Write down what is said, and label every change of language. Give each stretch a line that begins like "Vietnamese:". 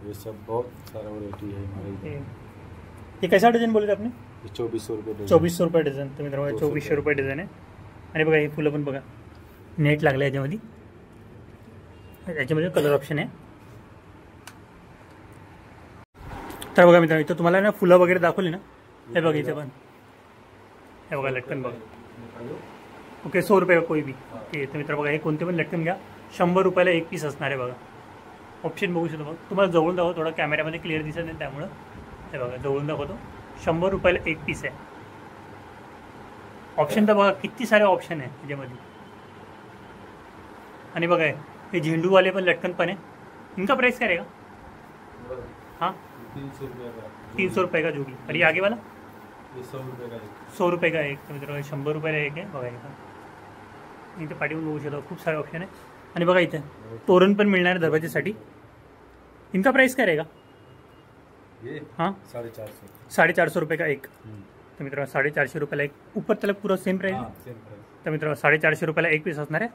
Hindi: ये सब बहुत सारा वैरायटी है हमारे इधर. हे कैसा डझन बोलले आपने? 2400 रुपये. 2400 रुपये डझन.
Marathi: तर मित्रांनो 2400 रुपये डझन आहे. आणि बघा हे फुलं पण बघा नेट लागलं याच्यामध्ये. याच्यामध्ये कलर ऑप्शन आहे. तर बघा मित्रांनो इथं तुम्हाला ना फुलं वगैरे दाखवली ना. हे बघा इथे पण हे बघा लटकन बघा. ओके
Hindi: 100 रुपये का कोई भी.
Marathi: ओके तर मित्र बघा हे कोणते पण लटकन घ्या 100 रुपयाला एक पीस असणार आहे बघा. ऑप्शन बघू शकतो. बघ तुम्हाला जवळून दाखवतो, थोडा कॅमेऱ्यामध्ये क्लिअर दिसत नाही त्यामुळं. हे बघा जवळून दाखवतो, 100 रुपयाला एक पीस आहे. ऑप्शन तर बघा किती सारे ऑप्शन आहे त्याच्यामध्ये. आणि बघा हे झेंडूवाले पण लटकन पण आहे.
Hindi: इनका प्राइस क्या रहेगा? हाँ 300 रुपये का जोड़ी. और ये आगे वाला 100 रुपये का एक.
Marathi: तर मित्रांनो 100 रुपयाला एक आहे बघा. इथे पाठीवर बघू शकतो, खूप सारे ऑप्शन आहे. आणि बघा इथे तोरण पण मिळणार आहे दरवाजेसाठी.
Hindi: इनका प्राइस क्या रहेगा? हाँ 450 रुपये का एक.
Marathi: तर मित्रांनो 450 रुपयाला एक.
Hindi: ऊपर तलक पूरा सेम प्राइस
Marathi: आहे. तर मित्रांनो 450 रुपयाला एक पीस असणार आहे.